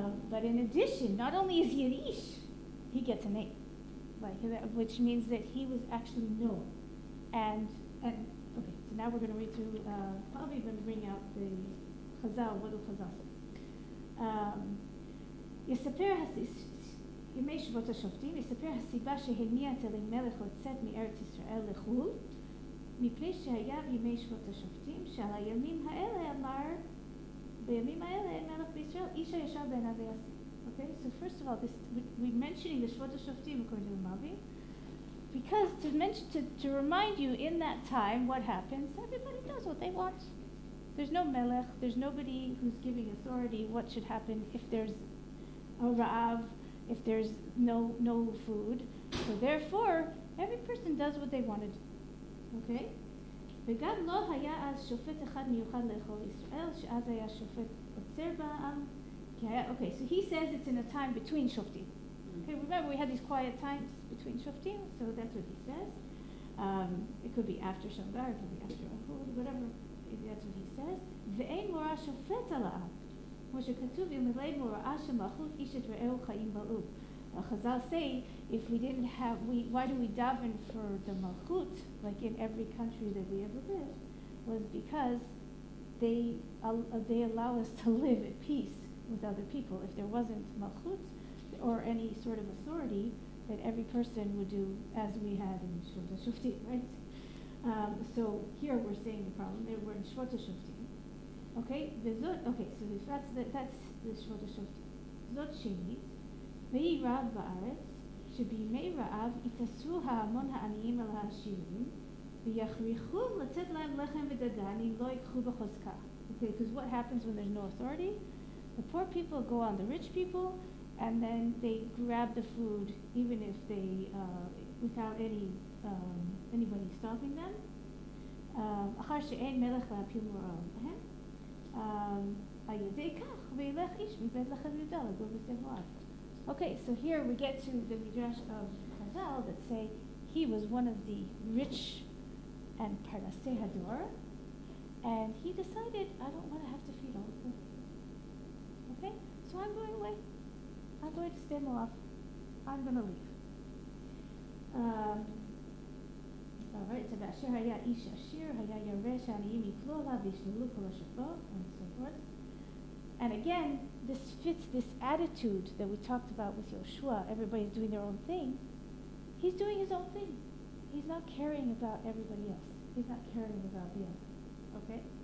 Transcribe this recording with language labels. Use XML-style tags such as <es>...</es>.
<en>But in addition, not only is he an Ish, he gets a name, which means that he was actually known. And okay, so now we're going to read through. Probably going to bring out the Chazal. What do Chazal say?</en> <he>יספר ימי שבות השופטים, יספר הסיבה שהניע את אלימלך לצאת מארץ ישראל לחו"ל, מפני שהיה בימי שבות השופטים, שעל הימים האלה אמר, בימים האלה אין מלך בישראל, איש הישר בעיניו יעשה.</he> <en>Okay, so first of all, we're mentioning the Shvot HaShoftim according to the Malbim, because to remind you in that time what happens, everybody does what they want. There's no melech, there's nobody who's giving authority what should happen if there's a ra'av, if there's no food. So therefore, every person does what they want to do. Okay?</en> <he>וגם לא היה אז שופט אחד מיוחד לכל ישראל, שאז היה שופט עוצר בעם.</he> <en>Okay, so he says it's in a time between shoftim. Okay, remember we had these quiet times between shoftim, so that's what he says. It could be after Shamgar, it could be after Ahud, whatever. That's what he says.</en> <he>ואין מורא שופט על העם. כמו שכתוב, אלמלא מוראה שמלכות איש את רעהו חיים בלעו.</he> <en>Chazal say, if we didn't have, why do we daven for the malchut, like in every country that we ever lived, was because they allow us to live at peace with other people. If there wasn't malchut or any sort of authority, that every person would do as we had in Shvot HaShoftim, right? So here we're saying the problem. We're in Shvot HaShoftim. Okay, so that's the Shvot HaShoftim.</en> <he>Zot shenit, ויהי רעב בארץ, שבימי רעב יתאסרו ההמון העניים על העשירים, ויכריחום לצאת להם לחם ודגן אם לא ייקחו בחוזקה.</he> <en>Okay, because what happens when there's no authority? The poor people go on the rich people, and then they grab the food, even if they, without anybody stopping them.</en> <he>אחר שאין מלך להפיל מוראה להם, על ידי כך, וילך איש מבית לחם יהודה לגור בשדה מואב.</he> <en>Okay, so here we get to the midrash of Chazal that say he was one of the rich and parnasei hador, and he decided, I don't want to have to feed all the poor. Okay, so I'm going away. I'm going to stay Moab. I'm going to leave. All right, so</en> <he>באשר היה איש עשיר, היה ירא שהעניים יפלו עליו וישללו כל השפות,</he> <en>and so forth. And again, this fits this attitude that we talked about with Yoshua. Everybody's doing their own thing. He's doing his own thing. He's not caring about everybody else. He's not caring about the other. Okay?</en>